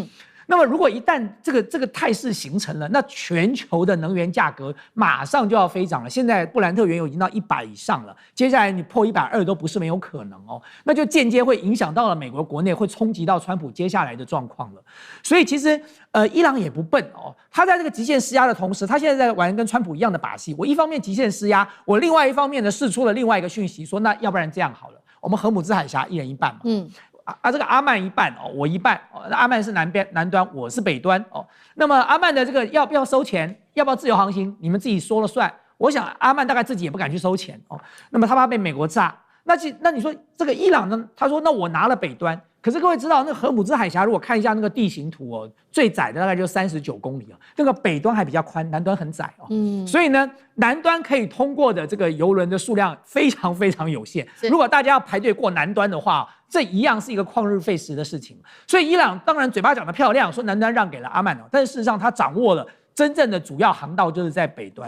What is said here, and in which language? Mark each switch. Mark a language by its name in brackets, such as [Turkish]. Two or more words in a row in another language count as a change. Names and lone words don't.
[Chinese] 那麼如果一旦這個態勢形成了，那全球的能源價格馬上就要飛漲了。現在布蘭特原油已經到100以上了，接下來你破120都不是沒有可能哦。那就間接會影響到了美國國內，會衝擊到川普接下來的狀況了。所以其實伊朗也不笨哦，他在這個极限施壓的同時，他現在在玩跟川普一樣的把戲。我一方面極限施壓，我另外一方面呢釋出了另外一個訊息，說那要不然這樣好了，我們荷姆茲海峽一人一半嘛。這個阿曼一半哦，我一半哦。那阿曼是南端，我是北端哦。那麼阿曼的這個要不要收錢，要不要自由航行，你們自己說了算。我想阿曼大概自己也不敢去收錢哦，那麼他怕被美國炸。那你說這個伊朗呢？他說那我拿了北端，可是各位知道那個荷姆茲海峽，如果看一下那個地形圖哦，最窄的大概就39公里啊，那個北端還比較寬，南端很窄哦。所以呢，南端可以通過的這個油輪的數量非常非常有限。如果大家要排隊過南端的話，這一樣是一個曠日費時的事情。所以伊朗當然嘴巴講得漂亮，說南端讓給了阿曼哦，但是事實上他掌握了真正的主要航道就是在北端。